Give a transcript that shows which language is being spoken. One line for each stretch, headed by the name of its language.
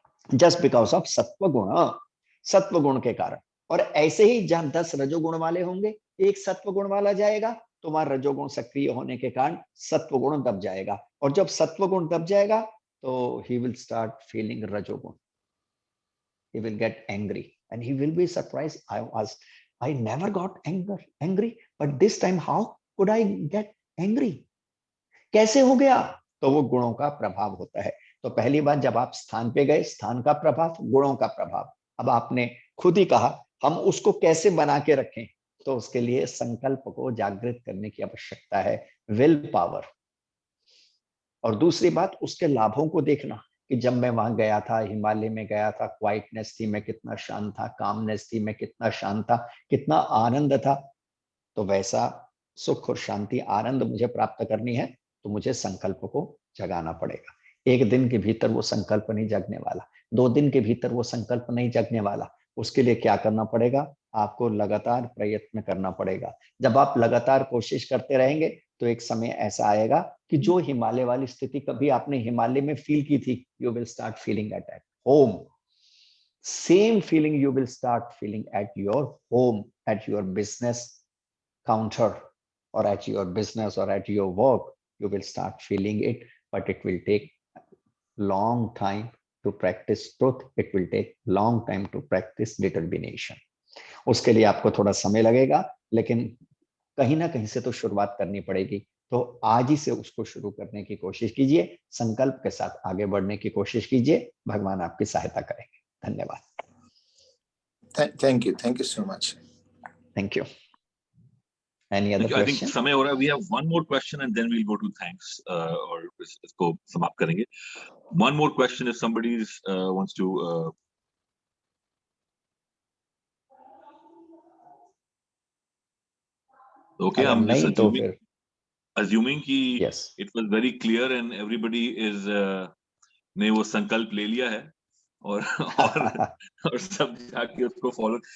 English: just because of
Hindi: सत्व गुण के कारण। और ऐसे ही जहां 10 रजोगुण वाले होंगे, एक सत्व गुण वाला जाएगा, तो वहां रजोगुण सक्रिय होने के कारण सत्व गुण दब जाएगा, और जब सत्व गुण दब जाएगा तो
English: he will start feeling rajogun. He will get angry and he will be surprised. I never got angry, but this time how could I get angry?
Hindi: कैसे हो गया? तो वो गुणों का प्रभाव होता है। तो पहली बात, जब आप स्थान पे गए, स्थान का प्रभाव, गुणों का प्रभाव। अब आपने खुद ही कहा हम उसको कैसे बना के रखें, तो उसके लिए संकल्प को जागृत करने की आवश्यकता है, विल पावर। और दूसरी बात, उसके लाभों को देखना कि जब मैं वहां गया था, हिमालय में गया था, क्वाइटनेस थी, मैं कितना शांत था, कामनेस थी, मैं कितना शांत था, कितना आनंद था। तो वैसा सुख और शांति, आनंद मुझे प्राप्त करनी है, तो मुझे संकल्प को जगाना पड़ेगा। एक दिन के भीतर वो संकल्प नहीं जगने वाला, 2 दिन के भीतर वो संकल्प नहीं जगने वाला। उसके लिए क्या करना पड़ेगा? आपको लगातार प्रयत्न करना पड़ेगा। जब आप लगातार कोशिश करते रहेंगे, तो एक समय ऐसा आएगा कि जो हिमालय वाली स्थिति कभी आपने हिमालय में फील की थी,
English: You will start feeling at home. Same feeling you will start feeling at your home, at your business counter, or at your business or at your work. You will start feeling it, but it will take long time to practice truth. It will take long time to practice determination.
Hindi: उसके लिए आपको थोड़ा समय लगेगा, लेकिन कहीं ना कहीं से तो शुरुआत करनी पड़ेगी। तो आज ही से उसको शुरू करने की कोशिश कीजिए, संकल्प के साथ आगे बढ़ने की कोशिश कीजिए। भगवान आपकी सहायता करेंगे। धन्यवाद।
English: Thank you so much. Thank you. Any other question? I think
Hindi: समय हो रहा है.
English: We have one more question and then we'll go to thanks,
Hindi: और इसको समाप्त करेंगे.
English: One more question if somebody wants to. Okay, I'm just assuming
Hindi: कि
English: yes, it was very clear and everybody is
Hindi: ने वो संकल्प ले लिया है और सब जाके उसको
English: follow.